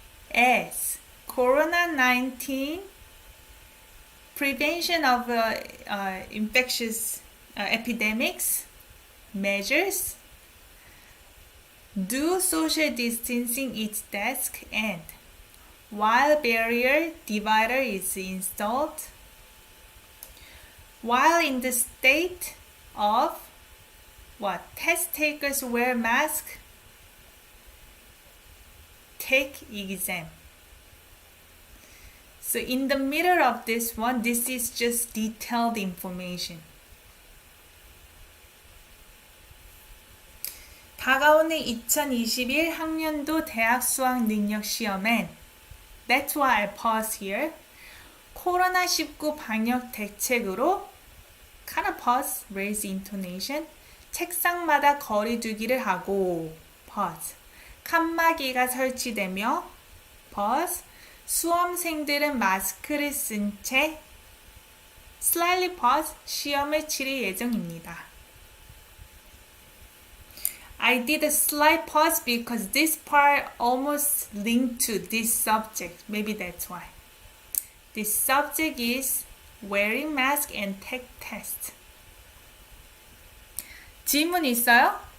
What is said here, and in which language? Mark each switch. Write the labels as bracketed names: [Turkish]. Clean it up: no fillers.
[English] As Corona-19 prevention of infectious epidemics measures, do social distancing each desk, and while barrier divider is installed, while in the state of what? Test takers wear mask, take exam. So in the middle of this one, this is just detailed information. [Korean] 다가오는 2021 학년도 대학 수학 능력 시험엔, [English] that's why I pause here, [Korean] 코로나19 방역 대책으로 [English] kind of pause, raise intonation, [Korean] 책상마다 거리 두기를 하고 [English] pause, [Korean] 칸막이가 설치되며 pause, 수험생들은 마스크를 쓴 채 [English] slightly pause, [Korean] 시험을 치를 예정입니다. [English] I did a slight pause because this part almost linked to this subject. Maybe that's why. This subject is wearing mask and take test. [Korean] 질문 있어요?